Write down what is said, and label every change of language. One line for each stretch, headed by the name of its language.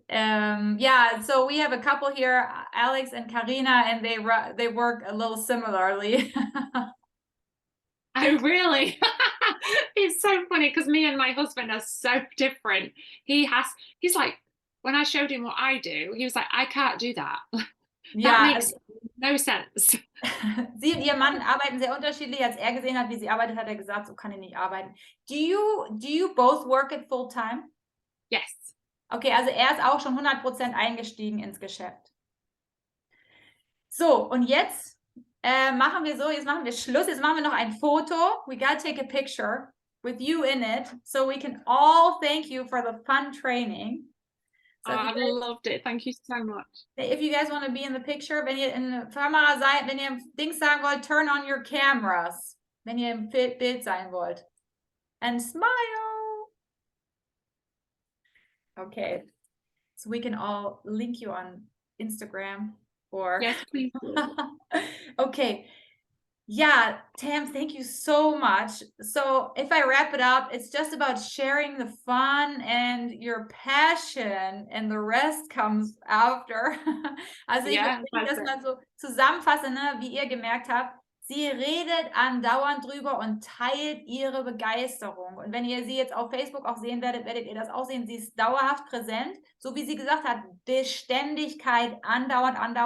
English: Yeah, so we have a couple here, Alex and Karina, and they work a little similarly. Oh, really? It's so funny because me and my husband are so different. He's like, when I showed him what I do, he was like, I can't do that. That makes no sense.
German: Sie und ihr Mann arbeiten sehr unterschiedlich. Als er gesehen hat, wie sie arbeitet, hat er gesagt, so kann ich nicht arbeiten.
English: Do you both work at full time? Yes.
German: Okay, also er ist auch schon 100% eingestiegen ins Geschäft. So, und jetzt machen wir so, jetzt machen wir Schluss. Jetzt machen wir noch ein Foto.
English: We gotta take a picture with you in it, so we can all thank you for the fun training. So I loved it. Thank you so much. If you guys want to be in the picture,
German: wenn ihr in der Kamera seid, wenn ihr Dings sagen wollt,
English: turn on your cameras.
German: Wenn ihr im Bild sein wollt.
English: And smile. Okay. So we can all link you on Instagram or... Yes, please. Okay. Yeah, Tam, thank you so much. So if I wrap it up, it's just about sharing the fun and your passion and the rest comes after.
German: Also
English: Yeah,
German: ich das mal so zusammenfasse, ne, wie ihr gemerkt habt, sie redet andauernd drüber und teilt ihre Begeisterung. Und wenn ihr sie jetzt auf Facebook auch sehen werdet, werdet ihr das auch sehen. Sie ist dauerhaft präsent, so wie sie gesagt hat, Beständigkeit, andauernd.